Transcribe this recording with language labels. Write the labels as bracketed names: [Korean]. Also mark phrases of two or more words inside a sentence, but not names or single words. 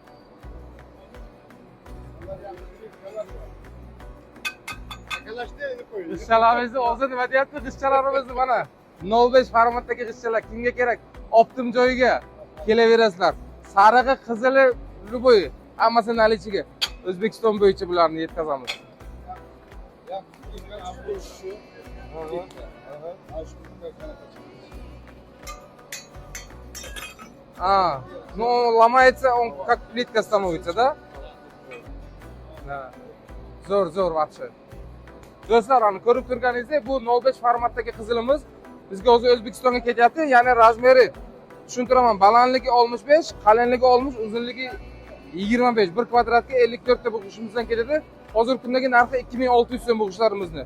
[Uzbek] G'ishchalarimizni o'zi nima deyapti? G'ishchalarimizni mana 05 formatdagi g'ishchalar kimga kerak? Optim joyiga kelaverasizlar. Sarig'i, qizili, любой hammasi nalichiga. O'zbekiston bo'yicha bularni yetkazamiz. [Russian] Ну он ломается, он как плитка становится, да? Да. [Uzbek] Zo'r вообще. Do'stlar, ana ko'rib turganingizdek, bu 05 formatdagi qizilimiz bizga o'zi O'zbekistonga kelyapti. Ya'ni razmeri tushuntiraman, balandligi 65, qalinligi 60, uzunligi 25. 1 kvadratga 54 ta bu g'ishimizdan keladi. Hozirgi kundagi narxi 2600 so'm bu g'ishlarimizni.